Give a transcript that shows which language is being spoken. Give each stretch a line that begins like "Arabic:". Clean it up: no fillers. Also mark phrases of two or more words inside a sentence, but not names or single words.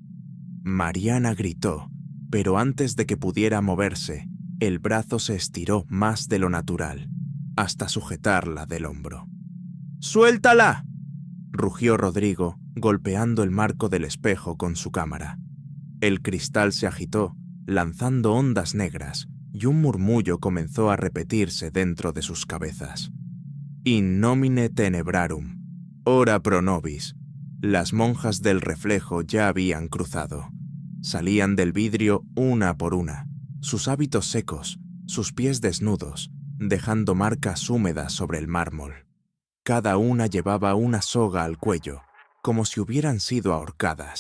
Spanish: Mariana gritó, pero antes de que pudiera moverse, el brazo se estiró más de lo natural, hasta sujetarla del hombro. ¡Suéltala!, rugió Rodrigo, golpeando el marco del espejo con su cámara. El cristal se agitó, lanzando ondas negras, y un murmullo comenzó a repetirse dentro de sus cabezas.
Latin: In nomine tenebrarum, ora pro nobis.
Spanish: Las monjas del reflejo ya habían cruzado. Salían del vidrio una por una, sus hábitos secos, sus pies desnudos, dejando marcas húmedas sobre el mármol. Cada una llevaba una soga al cuello, como si hubieran sido ahorcadas.